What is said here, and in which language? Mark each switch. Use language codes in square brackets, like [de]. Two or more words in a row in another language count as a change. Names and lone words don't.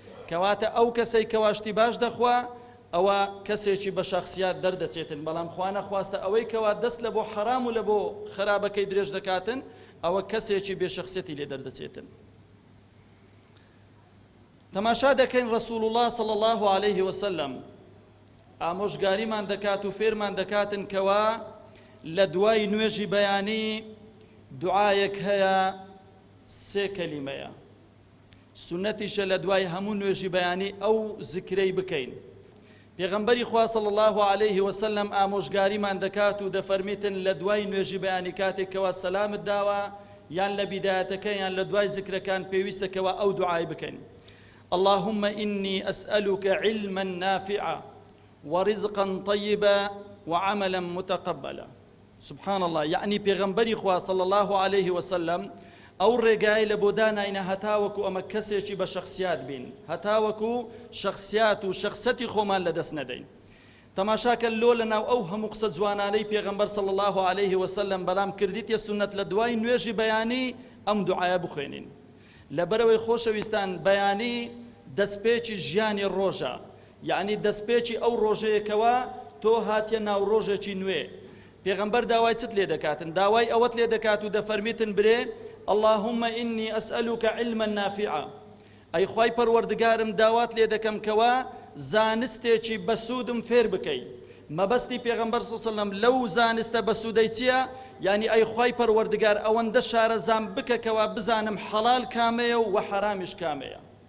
[ckb] کەواتە ئەو کەسەی کەوا شتی باش دەخوا، ئەوە کەسێکی بە شەخسیات دەردەچێتن. بەڵام خوا نەخواستە ئەوەی کەوا دەست لە بۆ حەرام و لە بۆ خەرابەکەی درێژ دەکاتن، ئەوە کەسێکی بێ شەخسیەتی لێ دەردەچێتن. تەماشا دەکەین ڕەسوول الله [ar] صلی الله عليه وسلم [ckb] ئامۆژگاریمان دەکات و فێرمان دەکاتن کەوا لە دوای نوێژی بەیانی دوعایەک هەیە، سێ کەلیمەیە. سنەتیشە لە دوای هەموو نوێژی بەیانی ئەو زیکرەی بکەین. پێغەمبەری خوا [ar] صلی الله عليه وسلم [ckb] ئامۆژگاریمان دەکات و دەفەرمیتن لە دوای نوێژی بەیانی کاتێک کەوا سەلامت داوە، یان لە بیدایەتەکە یان لە دوای زیکرەکان پێویستە کەوا ئەو دوعای بکەین. [ar] اللهم إني أسألك علما نافعا ورزقا طيبا وعملا متقبلا. سبحان الله، [ckb] یعنی پێغەمبەری خوا [ar] صلی الله عليه وسلم [ckb] ئەو ڕێگای لە بۆ داناینە هەتاوەکو ئەمە کەسێکی بە شەخسیات بین، هەتاوەکو شەخسیات و شەخسەتی خۆمان لەدەست نەدەین. تەماشاکە لۆ لە ناو ئەو هەموو قسە جوانانەی پێغەمبەر [ar] صلی الله عليه وسلم [ckb] بەلام کردیتە سنەت لە دوای نوێژی بەیانی ئەم دوعایە بخوێنین. لەبەرەوەی خۆشەویستان، بەیانی دەستپێکی ژیانی ڕۆژە، یعنی دەستپێکی ئەو ڕۆژەیەکەوە تۆ هاتیە ناو ڕۆژێکی نوێ. پێغەمبەر داوای چت لێ دەکاتن؟ داوای ئەوەت لێ دەکات و دەفەرمیتن: «برێ، [ar] اللهم إني أسألك علما نافعا.» [ckb] ئەی خوای پەروەردگارم، داوات لێ دەکەم کەوا زانستێکی بەسوودم فێر بکەی. مەبەستی پێغەمبەر [ar] صلی الله علیه و سلم [ckb] لەو زانستە بەسوودەی چییە؟ یعنی: «ئەی خوای پەروەردگار، ئەوەندە شارەزام بکە کەوا بزانم حەلال کامەیە و حەرامیش کامەیە.»